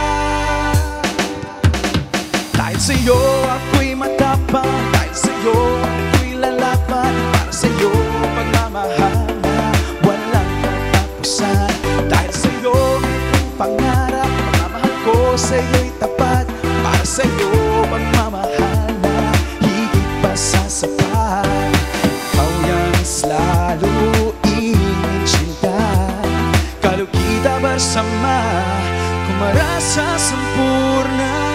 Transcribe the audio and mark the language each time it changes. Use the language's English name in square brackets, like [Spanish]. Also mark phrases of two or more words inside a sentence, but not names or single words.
[Filipino] Dahil sa'yo ako'y matapang, dahil sa'yo ako'y lalaban, para sa'yo pagmamahal na walang katapusan. Dahil sa'yo mayroong pangarap, pagmamahal ko sa'yo'y tapat, para sa'yo pagmamahal na higit pa sa sapat. [Indonesian] Ikaw yang selalu ingin cinta, kalau kita bersama, ku merasa sempurna.